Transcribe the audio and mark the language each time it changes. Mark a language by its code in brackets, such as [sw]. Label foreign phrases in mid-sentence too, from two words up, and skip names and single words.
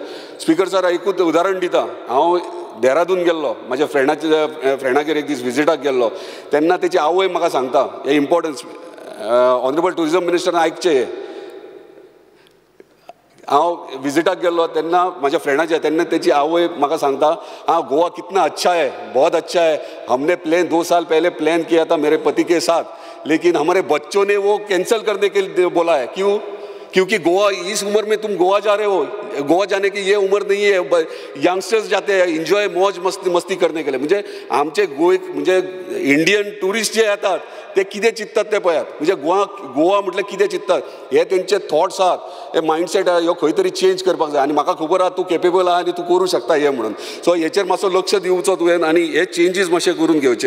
[kok] स्पीकर सर एकूच उदाहरण दिता. हांव देहरादून गेल्लो म्हाज्या फ्रेंडागेर एक दीस विजिटाक गेल्लो तेन्ना तेची आवय म्हाका सांगता हे [en] importance honourable tourism [kok] मिनिस्टरान आयकचें हे. हांव विजिटाक गेल्लो तेन्ना म्हाज्या फ्रेंडाचे तेन्ना तेची आवय म्हाका सांगता [hi] हाँ गोवा कितना अच्छा है, बहुत अच्छा है, हमने प्लान 2 साल पहले प्लान किया था मेरे पति के साथ लेकिन हमारे बच्चों ने वो कैंसिल करने के लिए बोला है. क्यों? क्योंकि गोवा इस उम्र में तुम गोवा जा रहे हो, गोवा जाने की ये उम्र नहीं है, यंगस्टर्स जाते हैं एंजॉय मौज मस्ती करने के लिए. [kok] म्हणजे आमचे म्हणजे इंडियन टुरिस्ट जे येतात ते कितें चिंततात ते पळयात. म्हणजे गोवा म्हटल्यार कितें चिंततात हे तेंचे थॉट्स आहात, हे मायंडसेट आहा ह्यो खंय तरी चेंज करपाक जाय. आनी म्हाका खबर आहा तूं केपेबल आहा आनी तूं करूं शकता हे म्हणून. सो हेचेर मातसो लक्ष दिवचो तुवें आनी हे चेंजीस मातशे करून घेवचे.